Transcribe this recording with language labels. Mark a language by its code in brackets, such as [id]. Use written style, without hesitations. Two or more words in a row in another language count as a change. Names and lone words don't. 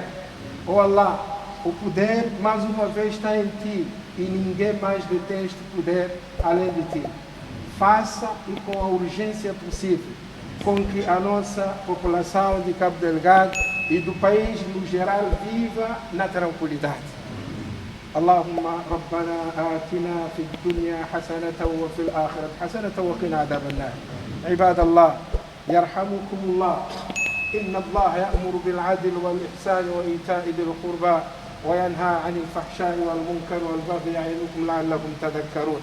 [pt] Oh Allah, o poder mais uma vez está em ti e ninguém mais detém este poder além de ti. Faça e com a urgência possível com que a nossa população de Cabo Delgado e do país no geral viva na tranquilidade. [ar] اللهم ربنا آتنا في الدنيا حسنة وفي الآخرة حسنة وقنا عذاب النار. Ibadallah, يرحمكم الله. إن الله يأمر بالعدل والإحسان وإيتاء ذي القربى وينهى عن الفحشاء والمنكر والبغي يعظكم لعلكم تذكرون.